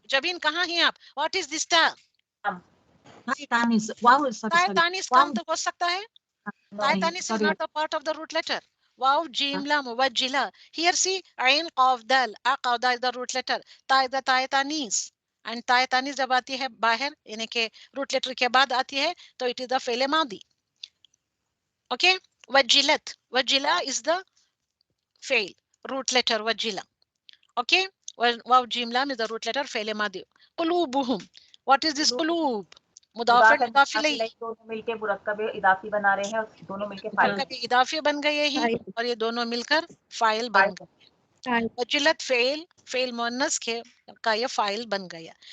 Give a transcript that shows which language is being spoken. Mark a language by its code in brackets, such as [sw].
[ur] جبین کہاں ہیں آپ؟ [en] What is this ta? [ur] تائے تانیث کام تو ہو سکتا ہے. [en] تائے تانیث is not a part of the root letter. [ar] واو جیم لام وجلا. [en] Here see عین قاف دال. عقدہ is the root letter. [ur] تا is the تائے تانیث. And تائے تانیث جب آتی ہے باہر یعنی کہ روٹ لیٹر کے بعد آتی ہے تو [en] it is the فعل ماضی. [ar] Okay. وجلت. [en] وجلا is the فعل root letter وجلا. Okay. واو جیم لام is the root letter فعل ماضی. قلوبہم. What is this قلوب؟ مضاف مضاف الیہ. [ur] دونوں مل کے مرکب اضافی بنا رہے ہیں، دونوں مل کے فاعل مرکب اضافی بن گئے ہیں اور یہ دونوں مل کر فاعل بن گئے. وجلت فعل، فعل مؤنث کے کا یہ فاعل بن گیا.